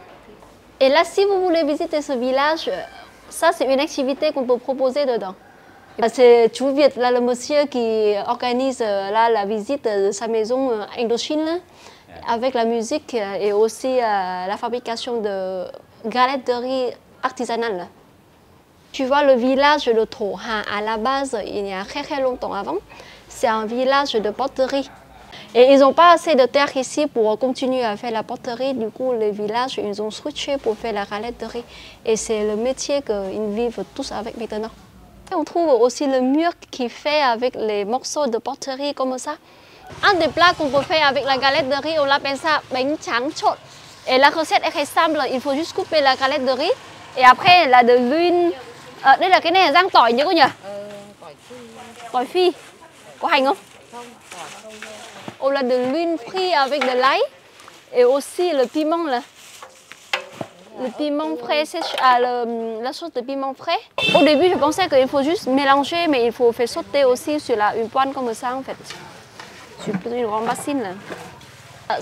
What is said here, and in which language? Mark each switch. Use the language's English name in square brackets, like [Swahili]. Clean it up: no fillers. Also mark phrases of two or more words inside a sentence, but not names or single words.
[French] Et là, si vous voulez visiter ce village, ça c'est une activité qu'on peut proposer dedans. C'est chú Việt, là le monsieur qui organise là, la visite de sa maison Indochine, là, avec la musique et aussi la fabrication de galettes de riz artisanales. Tu vois, le village de Thổ Hà, à la base, il y a très longtemps avant, c'est un village de poterie. Et ils n'ont pas assez de terre ici pour continuer à faire la poterie. Du coup, les villages, ils ont switché pour faire la galette de riz. Et c'est le métier qu'ils vivent tous avec maintenant. Et on trouve aussi le mur qui fait avec les morceaux de poterie comme ça. Un des plats qu'on peut faire avec la galette de riz, on l'appelle ça bánh tráng trộn. Et la recette est très simple, il faut juste couper la galette de riz. Et après là de l'huile. [Vietnamese] Đây là cái này là rang tỏi nhỉ cô nhỉ? Tỏi phi. Có hành không? [French] On a de l'huile frite avec de l'ail. Et aussi le piment là. Le piment frais, la sauce de piment frais. Au début, je pensais qu'il faut juste mélanger, mais il faut faire sauter aussi sur une poêle comme ça en fait. Sur une grande bassine là.